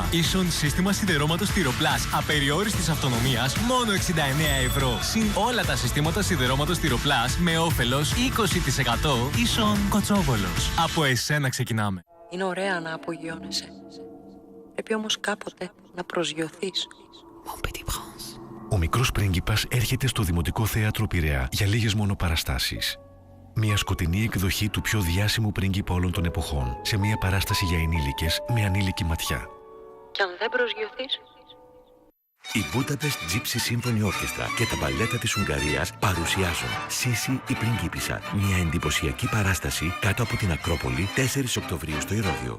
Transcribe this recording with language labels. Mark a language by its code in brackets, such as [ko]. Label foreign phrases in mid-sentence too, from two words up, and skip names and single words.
[el] Ίσον σύστημα σιδερώματος Τυροπλάς απεριόριστης αυτονομίας, μόνο 69€. Συν όλα τα συστήματα σιδερώματος Τυροπλάς με όφελος 20%. Ίσον Κοτσόβολος. Από εσένα ξεκινάμε. Είναι ωραία να απογειώνεσαι. Πρέπει όμως κάποτε να προσγειωθείς. [fr] Mon petit prince. [el] Ο μικρός πρίγκιπας έρχεται στο Δημοτικό Θέατρο Πειραιά για λίγες μόνο παραστάσεις. Μια σκοτεινή εκδοχή του πιο διάσημου πρίγκιπα όλων των εποχών, σε μια παράσταση για ενήλικες με ανήλικη ματιά. Κι αν δεν προσγειωθείς. Η Budapest Gypsy Symphony Orchestra και τα μπαλέτα της Ουγγαρίας παρουσιάζουν Σύση η πριγκίπισσα, μια εντυπωσιακή παράσταση κάτω από την Ακρόπολη 4 Οκτωβρίου στο Ηρώδειο.